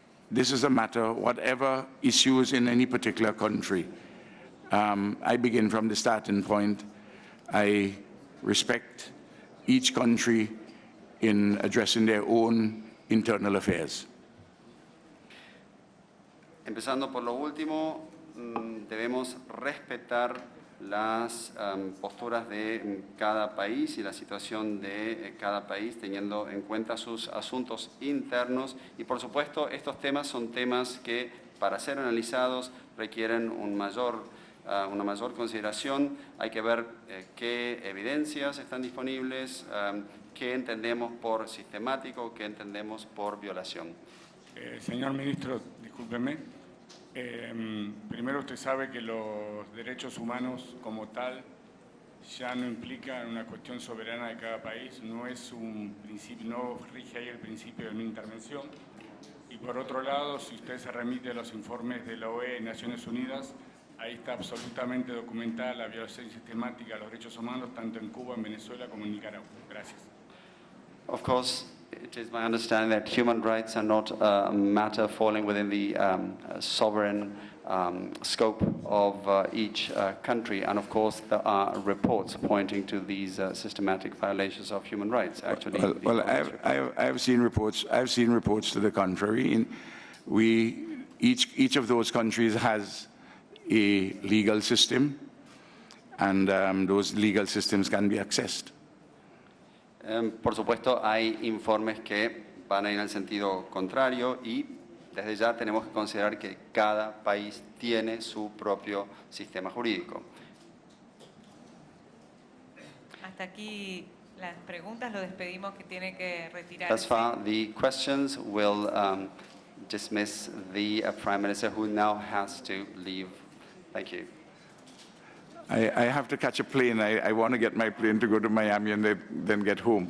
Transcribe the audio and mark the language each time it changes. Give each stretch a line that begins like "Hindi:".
English: This is a matter, whatever issues in any particular country. I begin from the starting point. I respect each country in addressing their own internal affairs.
Spanish: Empezando por lo último, debemos respetar las posturas de cada país y la situación de cada país, teniendo en cuenta sus asuntos internos. Y por supuesto, estos temas son temas que, para ser analizados, requieren una mayor consideración. Hay que ver qué evidencias están disponibles, qué entendemos por sistemático, qué entendemos por violación. Señor ministro, discúlpeme. Primero, usted sabe que los derechos humanos como tal ya no implican una cuestión soberana de cada país, no es un principio, no rige ahí el principio de no intervención. Y por otro lado, si usted se remite a los informes de la OEA y Naciones Unidas, ahí está absolutamente documentada la violación sistemática de los derechos humanos, tanto en Cuba, en Venezuela como en Nicaragua. Gracias.
English: Of course, it is my understanding that human rights are not a matter falling within the sovereign scope of each country. And of course, there are reports pointing to these systematic violations of human rights. Actually, Well, I've seen reports. I've seen reports to the contrary. Each of those countries has a legal system, and those legal systems can be accessed.
Spanish: Por supuesto, hay informes que van a ir en el sentido contrario y desde ya tenemos que considerar que cada país tiene su propio sistema jurídico. Hasta aquí las preguntas, lo despedimos que tiene que retirarse.
English: Thus far, the questions will dismiss the Prime Minister, who now has to leave. Thank you. I have to catch a plane. I want to get my plane to go to Miami and then get home.